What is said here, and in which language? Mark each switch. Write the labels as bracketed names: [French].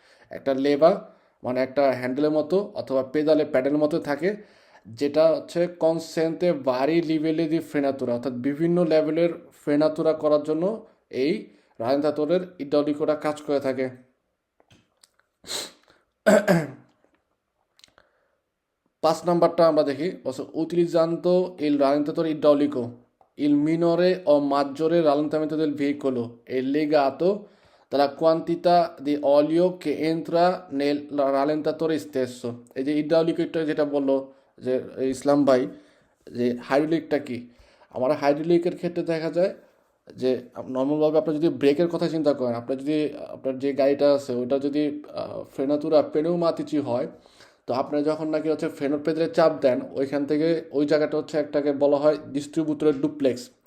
[Bangla] একটা লেবা মানে একটা হ্যান্ডেলের মতো অথবা প্যাডেলের মতো থাকে, যেটা হচ্ছে কনসেন্টে ভারি লিভেলে দি ফ্রেনাতুরা, অর্থাৎ বিভিন্ন লেভেলের ফ্রেনাতুরা করার জন্য এই রালেন্তাতরের ইড্রাউলিকোটা কাজ করে থাকে। 5 নাম্বারটা আমরা দেখি [Italian] utilizzando il rallentatore idraulico il minore o maggiore rallentamento del veicolo è legato dalla quantità di olio che entra nel rallentatore stesso। [Bangla] এই যে ইড্রাউলিকটা যেটা বললো যে ইসলাম ভাই, যে হাইড্রোলিকটা কি, আমার হাইড্রোলিকের ক্ষেত্রে দেখা যায় যে নর্মালভাবে আপনার যদি ব্রেকের কথা চিন্তা করেন, আপনার যদি আপনার যে গাড়িটা আছে ওটা যদি ফ্রেনাতুরা পেনুমাতিচি হয়, তো আপনার যখন নাকি হচ্ছে ফ্রেনোর পেডালে চাপ দেন ওইখান থেকে ওই জায়গাটা হচ্ছে একটাকে বলা হয় ডিস্ট্রিবিউটরের ডুপ্লেক্স।